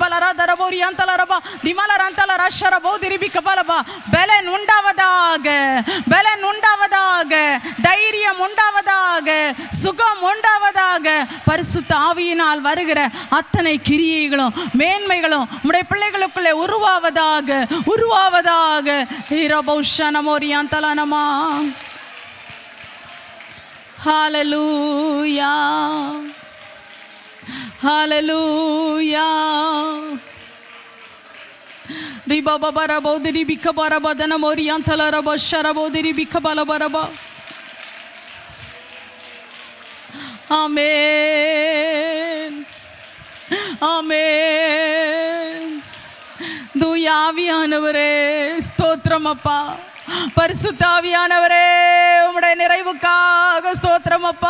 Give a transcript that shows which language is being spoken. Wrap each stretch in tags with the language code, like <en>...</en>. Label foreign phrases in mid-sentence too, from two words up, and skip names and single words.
<ta>பலன் உண்டாவதாக, பலன் உண்டாவதாக, தைரியம் உண்டாவதாக, சுகம் உண்டாவதாக. பரிசுத்த ஆவியினால் வருகிற அத்தனை கிரியைகளும் மேன்மைகளும் உம்முடைய பிள்ளைகளுக்குள்ளே உருவாவதாக, உருவாவதாக.</ta> <en>Hallelujah, hallelujah. Riba babara bodiri bikabara badana moriantala raba shara bodiri bikabala baraba. Amen, amen.</en> <ta>தூயாவியானவரே ஸ்தோத்திரம் அப்பா. பரிசுத்த ஆவியானவரே உம்முடைய நிறைவுக்காக ஸ்தோத்திரம் அப்பா.</ta>